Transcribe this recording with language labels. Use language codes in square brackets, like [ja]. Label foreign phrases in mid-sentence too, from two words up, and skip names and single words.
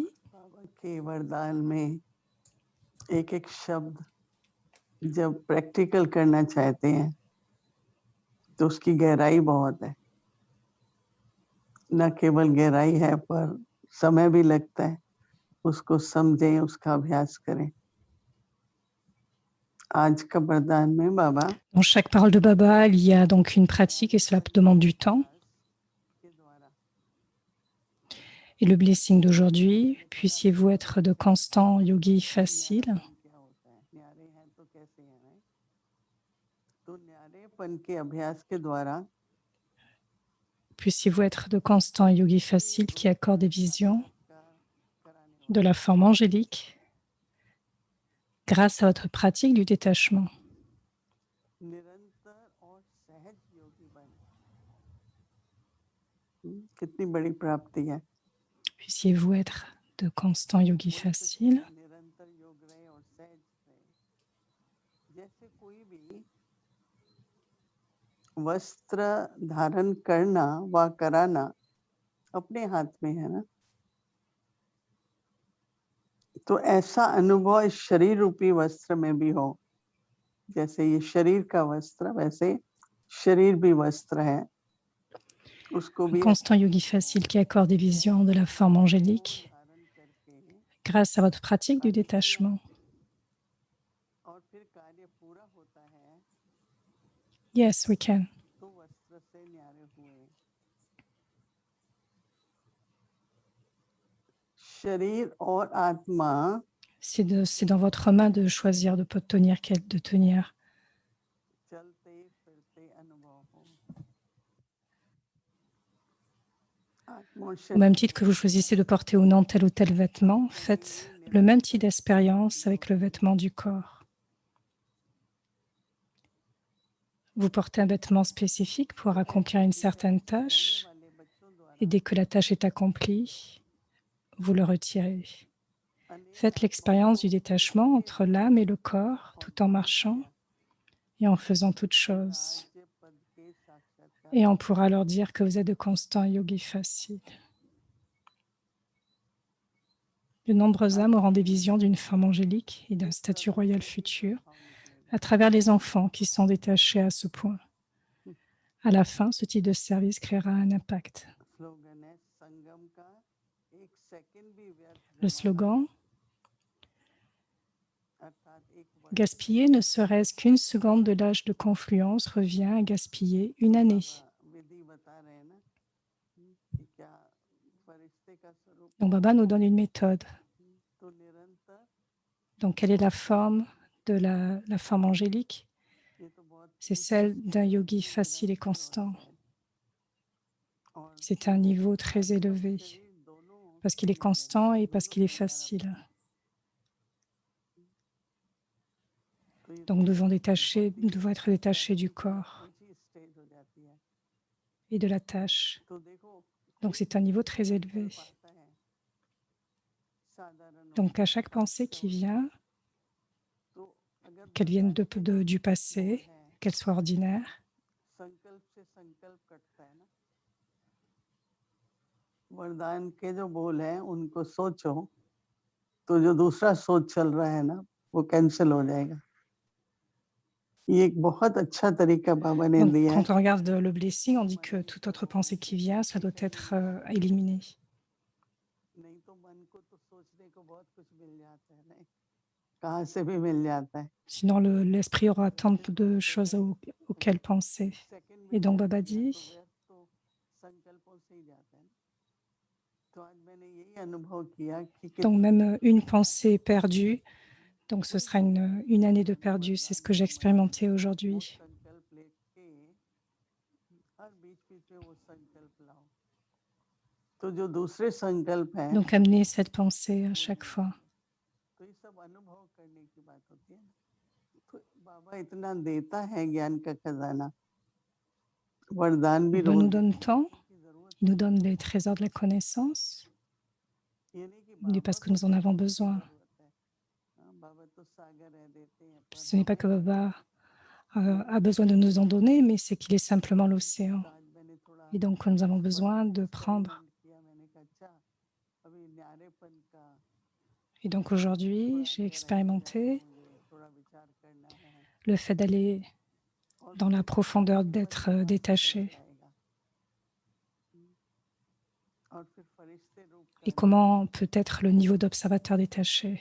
[hi] बाबा के वरदान में एक एक शब्द जब प्रैक्टिकल करना चाहते हैं तो उसकी गहराई बहुत है। न केवल गहराई है पर समय भी लगता है, उसको समझें, उसका अभ्यास करें। आज का वरदान में बाबा [fr] Dans chaque parole de Baba, il y a donc une pratique et cela demande du temps. [hi] के द्वारा [fr] Et le blessing d'aujourd'hui, puissiez-vous être de constants yogis faciles. [hi] क्या होता है, न्यारे हैं तो कैसे हैं? तो न्यारेपन के अभ्यास के द्वारा [fr] Puissiez-vous être de constants yogis faciles qui accordent des visions [hi] का कराने [fr] de la forme angélique grâce à votre pratique du détachement. [hi] निरंतर और सहज योगी बने। कितनी बड़ी प्राप्ति है। [fr] Puissiez-vous être de constants yogis faciles. [hi] निरंतर योग रहे और सहज रहे। जैसे कोई भी वस्त्र धारण करना व कराना अपने हाथ में है ना, तो ऐसा अनुभव इस शरीर रूपी वस्त्र में भी हो। जैसे ये शरीर का वस्त्र, वैसे शरीर भी वस्त्र है, उसको [fr] Un [hi] भी [fr] constant yogi facile qui accorde des visions de la forme angélique [hi] धारण करके [fr] grâce à votre pratique du détachement. [hi] और फिर कार्य पूरा होता है [en] Yes, we can. [hi] तो वस्त्र से न्यारे हुए। शरीर और आत्मा [fr] C'est dans votre main de choisir de tenir quel de tenir. [hi] चलते फिरते अनुभव हो। आत्मा और [fr] Au [hi] शरीर [fr] même titre que vous choisissez de porter ou non tel ou tel vêtement, faites le même type d'expérience avec le vêtement du corps. Vous portez un vêtement spécifique pour accomplir une certaine tâche [hi] वाले बच्चों द्वारा [fr] et dès que la tâche est accomplie, vous le retirez. Faites l'expérience du détachement entre l'âme et le corps tout en marchant et en faisant toutes choses. [hi] राज्य पद के साक्षात्कार [fr] Et on pourra leur dire que vous êtes de constants yogis faciles. De nombreuses âmes auront des visions d'une forme angélique et d'un statut royal futur à travers les enfants qui sont détachés à ce point. À la fin, ce type de service créera un impact. [hi] स्लोगन है संगम का एक सेकंड भी व्यर्थ [fr] Le [hi] गवाना, [fr] slogan [hi] अर्थात एक वर्ष [fr] Gaspiller ne serait-ce qu'une seconde de l'âge de confluence revient à gaspiller une année. [hi] विधि बता रहे हैं ना कि क्या फरिश्ते का स्वरूप [fr] Donc Baba nous donne une méthode. [hi] तो निरंतर [fr] Donc quelle est la forme de la forme angélique? [hi] ये तो बहुत [fr] C'est celle d'un yogi facile et constant. [hi] और [fr] C'est un niveau très élevé [hi] दोनों [fr] parce qu'il est constant et parce qu'il est facile. Donc nous devons être détachés du corps [hi] ऊंची स्टेज हो जाती है। [fr] et de la tâche. [hi] तो देखो [fr] Donc c'est un niveau très élevé. [hi] पाता है साधारण [fr] Donc à chaque pensée qui vient, [hi] तो अगर [fr] qu'elle vienne du passé, qu'elle soit ordinaire, [hi] संकल्प से संकल्प कटता है ना, वरदान के जो बोल हैं उनको सोचो तो जो दूसरा सोच चल रहा है ना वो कैंसिल हो जाएगा। ये एक बहुत अच्छा तरीका बाबा ने [fr] donc, [hi] दिया है। [fr] quand on regarde le blessing, on dit que toute autre pensée qui vient, ça doit être éliminé. [hi] नहीं तो मन को तो सोचने को बहुत कुछ मिल जाता है, नहीं कहाँ से भी मिल जाता है। [fr] Sinon, l'esprit aura tant de choses auxquelles penser. [hi] सेकंड [fr] Et [hi] में [fr] donc, [hi] व्यर्थ [fr] Baba [hi] गया तो [fr] dit, [hi] व्यर्थ तो संकल्पों से ही जाता है ना। तो आज मैंने यही अनुभव किया कि [fr] donc même une pensée perdue, donc ce sera une année de perdu. C'est ce que j'ai expérimenté aujourd'hui. [hi] संकल्प लेके हर बीच बीच में वो संकल्प लाओ तो जो दूसरे संकल्प हैं [fr] Donc amener cette pensée à chaque fois. [hi] तो ये सब अनुभव करने की बात होती है। तो बाबा इतना देता है ज्ञान का खजाना, वरदान भी [fr] Baba [hi] रोज [fr] nous donne tant, [hi] की जरूरत [fr] il nous donne les trésors de la connaissance, [hi] ये नहीं कि [fr] mais parce [hi] बाबा [fr] que [hi] को [fr] nous en avons [hi] देने की [fr] besoin. [hi] जरूरत है। हाँ, बाबा तो सागर है देते हैं पर [fr] Ce n'est pas que Baba a besoin de nous en donner, mais c'est qu'il est simplement l'océan. [hi] तो आज मैंने थोड़ा [fr] Et donc, nous avons besoin de prendre. Et donc, aujourd'hui, j'ai expérimenté le fait d'aller dans la profondeur, d'être détaché. Et comment peut être le niveau d'observateur détaché.